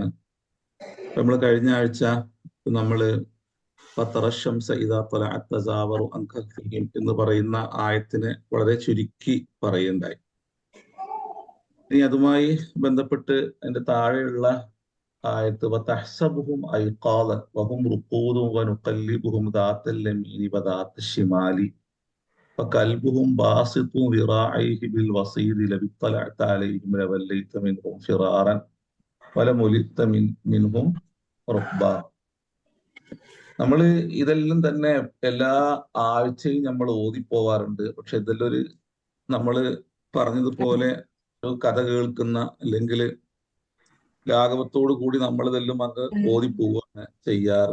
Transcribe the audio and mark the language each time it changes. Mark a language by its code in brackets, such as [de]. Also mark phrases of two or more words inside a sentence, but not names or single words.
[ml] നമ്മൾ കഴിഞ്ഞ ആഴ്ച നമ്മള് [ar] فترى الشمس إذا طلعت تزاور عن كهفهم [ml] എന്ന് പറയുന്ന ആയത്തിനെ വളരെ ചുരുക്കി പറയുണ്ടായി. ഇനി അതുമായി ബന്ധപ്പെട്ട് അതിന്റെ താഴെയുള്ള ആയത്ത് [ar] وتحسبهم أيقاظا وهم رقود ونقلبهم ذات اليمين وذات الشمال فكلبهم باسط ذراعيه بالوصيد لبطلعت عليهم لوليت منهم فرارا ولملئت منهم رعبا. [ml] നമ്മൾ ഇതെല്ലാം തന്നെ എല്ലാ ആഴ്ചയും നമ്മൾ ഓതിപ്പോവാറുണ്ട്. പക്ഷെ ഇതെല്ലാം നമ്മൾ പറഞ്ഞതുപോലെ ഒരു കഥ കേൾക്കുന്ന അല്ലെങ്കിൽ ലാഘവത്തോടു കൂടി നമ്മളിതെല്ലാം അങ്ങ് ഓതിപ്പോവുകയാണ് ചെയ്യാറ്.